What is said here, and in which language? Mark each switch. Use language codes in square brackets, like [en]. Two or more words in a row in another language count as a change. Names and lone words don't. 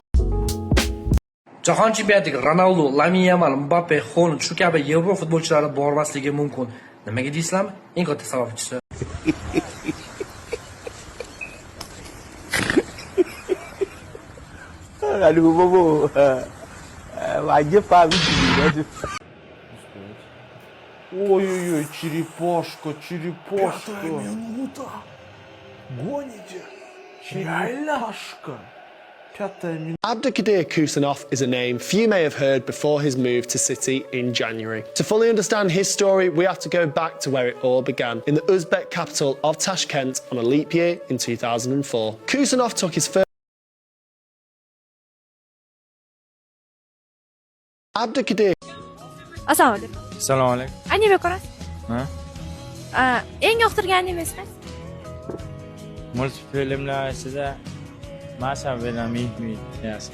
[uz] Jahon chempionatiga Ronaldo, Lamine Yamal, Mbappe, Haaland shu kabi Yevro futbolchilari bormasligi mumkin. Nimaga deysizlarmi? Eng katta sababchisi. [id] Aduh, bobo. Wajib pamit. [ru] Ой-ой-ой, черепашка. Минута. Гоните. Черепашка. [en] Abdulkadir Kusanov is a name few may have heard before his move to City in January. To fully understand his story, we have to go back to where it all began, in the Uzbek capital of Tashkent on a leap year in 2004. Kusanov took his first Abdulkadir. [uz] Assalomu alaykum. Assalomu alaykum. Anime ko'rasiz? Ha? Eng yoqtirgan animesi qaysi? Multfilmlar ichida Masha bilan Mehmet yaxshi.